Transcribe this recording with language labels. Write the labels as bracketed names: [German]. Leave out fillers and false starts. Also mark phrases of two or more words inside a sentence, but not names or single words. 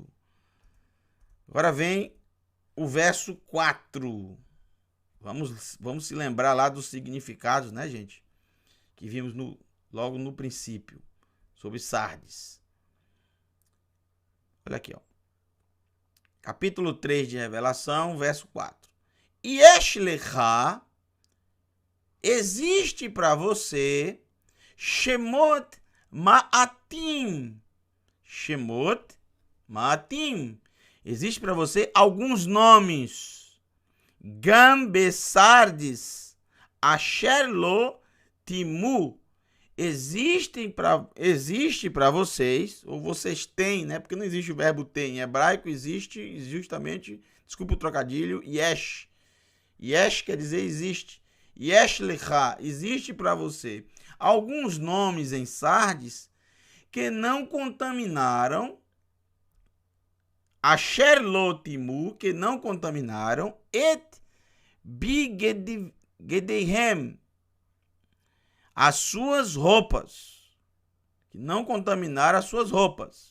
[Portuguese] Agora vem o verso 4. Vamos se lembrar lá dos significados, né, gente? Que vimos logo no princípio, sobre Sardes. Olha aqui, ó. Capítulo 3 de Revelação, verso 4. [Hebrew] יש לך, [Portuguese] existe para você, [Hebrew] שמות מעטים. שמות מעטים. [Portuguese] Existe para você alguns nomes. [Hebrew] גם בסרדס, אשר לא טמאו, [Portuguese] existe para vocês, ou vocês têm, né? Porque não existe o verbo ter. Em hebraico existe justamente, desculpa o trocadilho, yesh. Yesh quer dizer existe. [Hebrew] יש לך, [Portuguese] existe para você alguns nomes em Sardes que não contaminaram, [Hebrew] אשר לא טמאו, [Portuguese] que não contaminaram, [Hebrew] את בגדיהם, [Portuguese] as suas roupas, que não contaminaram as suas roupas.